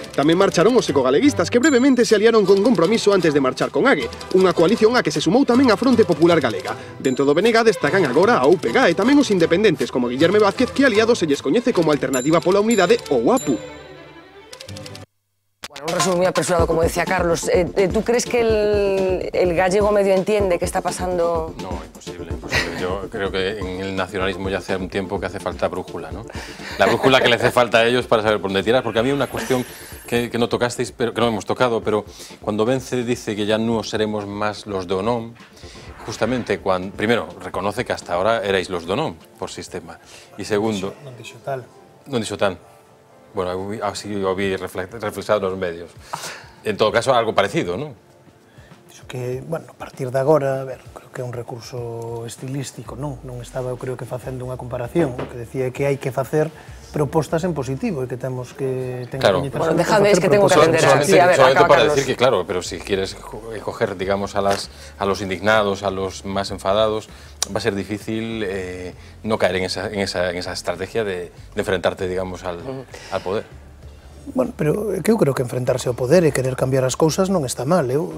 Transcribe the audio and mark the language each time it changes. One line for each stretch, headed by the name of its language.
Galician: Tamén marcharon os ecogaleguistas que brevemente se aliaron con Compromiso antes de marchar con AGE, unha coalición a que se sumou tamén a Fronte Popular Galega. Dentro do BNG destacan agora a UPG e tamén os independentes como Guillerme Vázquez, que aliados se lles coñece como Alternativa pola Unidade ou APU.
Spanish: Un resumen muy apresurado, como decía Carlos. ¿Tú crees que el gallego medio entiende qué está pasando? No, imposible, imposible. Yo creo que en el nacionalismo ya hace un tiempo que hace falta brújula, ¿no? La brújula que le hace falta a ellos para saber por dónde tirar, porque a mí una cuestión que no tocasteis, pero que no hemos tocado, pero cuando Vence dice que ya no seremos más los de Onón, justamente cuando, primero, reconoce que hasta ahora erais los de Onón, por sistema, y segundo...
Galician: Non dixo tal. Non dixo tal.
Spanish: Bueno, así lo vi reflexado en los medios. En todo caso, algo parecido, ¿no?
Galician: Dixo que, bueno, a partir de agora, a ver, creo que é un recurso estilístico, non estaba, eu creo que facendo unha comparación, o que decía que hai que facer propostas en positivo e que temos que... Claro.
Spanish: Bueno, déjame, es que tengo que atender a... Sí, a ver, solamente para Carlos. decir que, claro, pero si quieres coger, digamos, a los indignados, a los más enfadados, va a ser difícil no caer en esa estrategia de enfrentarte, digamos, al poder.
Galician: Bueno, pero que eu creo que enfrentarse ao poder e querer cambiar as cousas non está mal.